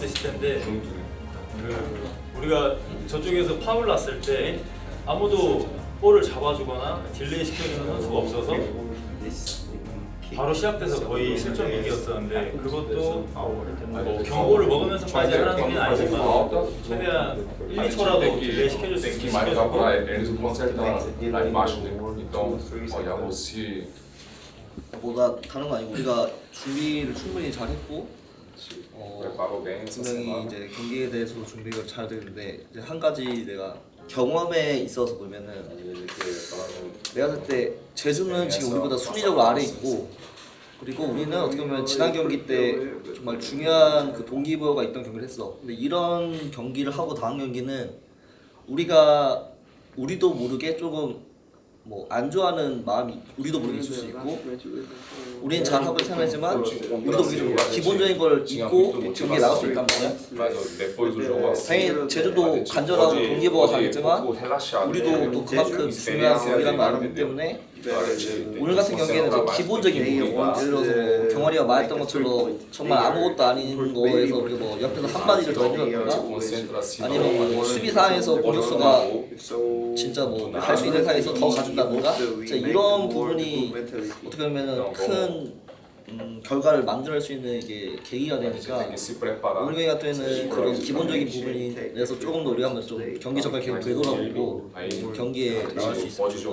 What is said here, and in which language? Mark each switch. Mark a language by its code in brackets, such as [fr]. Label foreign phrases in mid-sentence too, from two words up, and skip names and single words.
[ko] 있을 텐데 그 우리가 저쪽에서 파울 났을 때 아무도 볼을 잡아주거나 딜레이 시켜주는 선수가 없어서 바로 시작돼서 거의 실점 위기였었는데 그것도 뭐 경고를 먹으면서까지 하는 건 아니지만 최대한 1, 2초라도 딜레이 시켜줄 수 있게 시켜주고 [pt] eles não consertam lá embaixo, né? Então, olha, se [ko] 뭐가 다른 거 아니고 우리가 준비를 충분히 잘했고 [pt] preparou bem essa [ko] 분명히 [pt] semana. [ko] 이제 경기에 대해서 준비가 잘 되는데 이제 한 가지 내가 경험에 있어서 보면은 내가 봤을 때 제주는 지금 우리보다 순위적으로 아래 있고 그리고 우리는 어떻게 보면 지난 경기 때 정말 중요한 그 동기부여가 있던 경기를 했어. 근데 이런 경기를 하고 다음 경기는 우리도 모르게 조금 뭐 안 좋아하는 마음이 우리도 모르게 있을 수 있고 우리는 잘하고 생각하지만 우리도 모르게 좀 기본적인 걸 잊고 경기에 나갈 수 있단 말이야. [pt] Mas depois do jogo, assim, [ko] 당연히 제주도 간절하고 동기부여가 가겠지만 우리도 또 그만큼 중요한 경기란 걸 알기 때문에 오늘 같은 경기에는 이제 기본적인 부분 예를 들어서 뭐 경원이가 말했던 것처럼 정말 아무것도 아닌 거에서 우리가 뭐 옆에서 한마디를 더 해준다든가 아니면 뭐 수비 상황에서 공격수가 진짜 뭐 갈 수 있는 상황에서 더 가준다든가 진짜 이런 부분이 어떻게 보면은 큰 결과를 만들어낼 수 있는 이게 계기가 되니까 오늘 경기 같은 경우에는 그런 기본적인 부분에서 조금 더 우리가 한번 좀 경기 전까지 계속 되돌아보고 경기에 나갈 수 있어요.